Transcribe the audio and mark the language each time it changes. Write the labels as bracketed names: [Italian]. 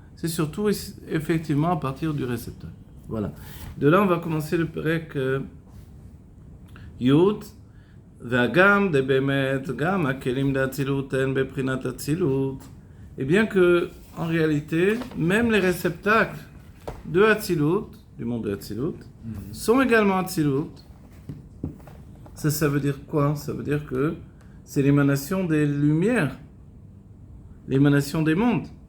[French] C'est surtout, effectivement, à partir du réceptacle. Voilà. De là, on va commencer le perek Yud. [Hebrew] והגם דבאמת, גם הכלים לאצילות הן בבחינת אצילות. [French] Et bien que, en réalité, même les réceptacles de Atzilut, du monde de Atzilut, sont également Atzilut. Ça veut dire quoi? Ça veut dire que c'est l'émanation des lumières, l'émanation des mondes.